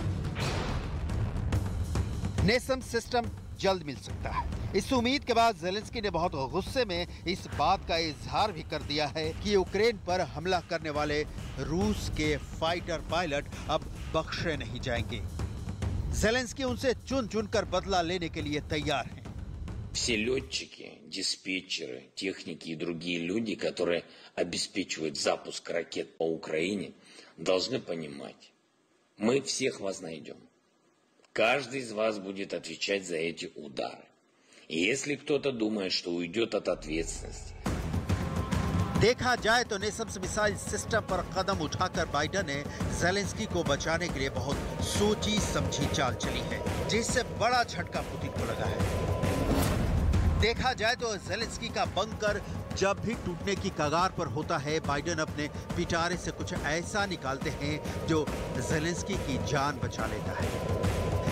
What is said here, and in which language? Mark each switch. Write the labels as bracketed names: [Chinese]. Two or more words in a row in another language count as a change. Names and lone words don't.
[Hindi] नेसम्स सिस्टम जल्द मिल सकता है। इस उम्मीद के बाद ज़ेलेंस्की ने बहुत गुस्से में इस बात का इजहार भी कर दिया है कि यूक्रेन पर हमला करने वाले रूस के [English] fighter pilot [Hindi] अब बख्शे नहीं जाएंगे। ज़ेलेंस्की उनसे चुन चुनकर बदला लेने के लिए तैयार हैं। [Russian] Все летчики, диспетчеры, техники и другие люди, которые обеспечивают запуск ракет по Украине, должны понимать, мы всех вас найдем. Каждый из вас будет отвечать за эти удары. И если кто-то думает, что уйдет от ответственности, [Hindi] देखा जाए तो नेसम्स [English] missile system [Hindi] पर कदम उठाकर बाइडेन ने ज़ेलेंस्की को बचाने के लिए बहुत सोची समझी चाल चली है, जिससे बड़ा झटका पुतिन को लगा है। देखा जाए तो ज़ेलेंस्की का बंकर जब भी टूटने की कगार पर होता है, बाइडेन अपने पिटारे से कुछ ऐसा निकालते हैं जो ज़ेलेंस्की की जान बचा लेता है।